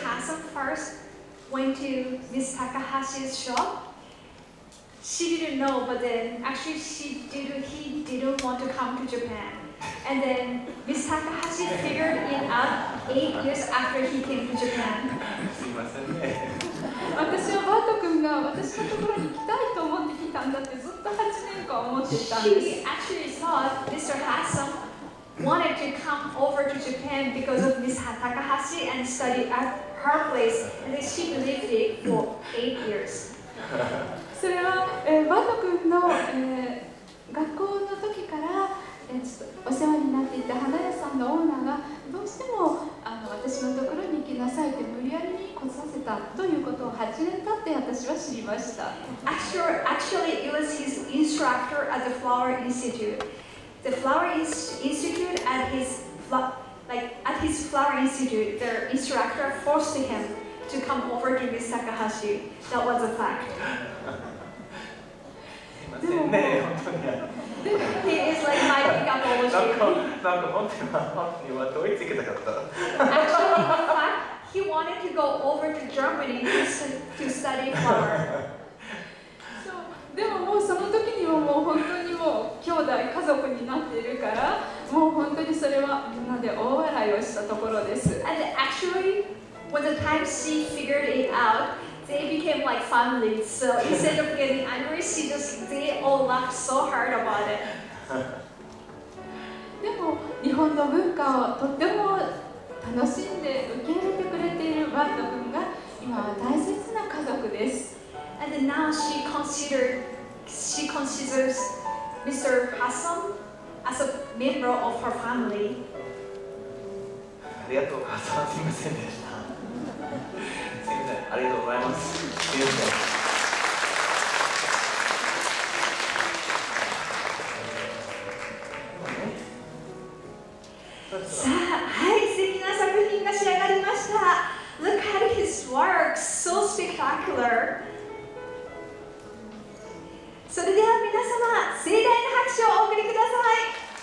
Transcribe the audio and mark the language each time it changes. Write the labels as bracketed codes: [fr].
[en] Hassam first went to Miss Takahashi's shop, she didn't know, but then actually he didn't want to come to Japan. And then Miss Takahashi figured it out 8 years after he came to Japan. [ja] すいませんね。私はバート君が私のところに来たいと思ってきたんだってずっと8年間思っていたんです。 [en] She actually thought Mr. Hassam wanted to come over to Japan because of Miss Takahashi and study at her place, and then she believed it for 8 years. [ja] それは、バート君の、学校の時から、ちょっとお世話になっていた花屋さんのオーナーがどうしても私のところに行きなさいって無理やりに来させたということを8年経って私は知りました。 [en] Actually, it was his instructor at the Flower Institute. The Flower Institute at his Flower Institute, the instructor forced him to come over to Miss Takahashi. That was a fact. [ja] すいませんね、本当に。 [en] He is like my pickup apology. [ja] なんか本当にはドイツ行きたかった。 [en] Actually, in fact, he wanted to go over to Germany to study flower. [ja] でももうその時にはもう本当にもう兄弟家族になっているから、もう本当にそれはみんなで大笑いをしたところです。 [en] And actually, when the time she figured it out, they became like family. So instead of getting angry, they all laughed so hard about it. [ja] でも日本の文化をとっても楽しんで受け入れてくれているバート君が今は大切な家族です。 [en] And then now she considers Mr. Hassam as a member of her family. [ja] ありがとう、母さん、すみませんでした。すみません、ありがとうございます。すみません。さあ、はい、素敵な作品が仕上がりました。 [en] Look at his work, so spectacular. [ja] それでは皆様、盛大な拍手をお送りください。